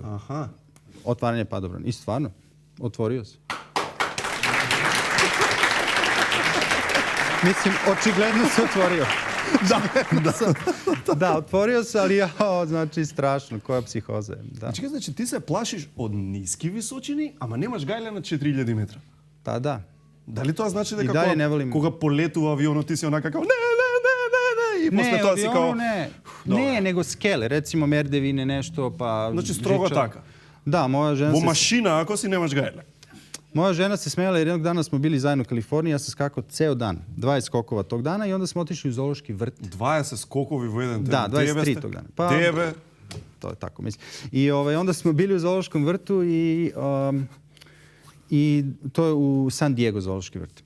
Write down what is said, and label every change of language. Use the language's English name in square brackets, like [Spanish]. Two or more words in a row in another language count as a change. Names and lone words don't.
[Serbian] Otvaranje padobrana. I stvarno, otvorio se. Mislim, očigledno se otvorio. Da, otvorio se, ali znači strašno, koja psihoza je. Čekaj, znači ti se plašiš od niski visočini, [Macedonian] ама немаш гајле на 4000 метра. Да. Дали тоа значи дека кога полетува авионот ти си онака како не и после тоа си као [Serbian] Не, nego skele, recimo merdevine nešto, pa... [Macedonian] Znači strogo така. [Serbian] Da, moja žena [Macedonian] Во машина, ако си немаш гајле. [Serbian] Moja žena se smijela jer jednog dana smo bili zajedno u Kaliforniji, ja sam skakao ceo dan, 20 skokova tog dana i onda smo otišli u zoološki vrt. 20 skokovi u jedan dan? Da, 23 tog dana. Debe? To je tako, mislim. I onda smo bili u zoološkom vrtu i to je u San Diego zoološki vrt.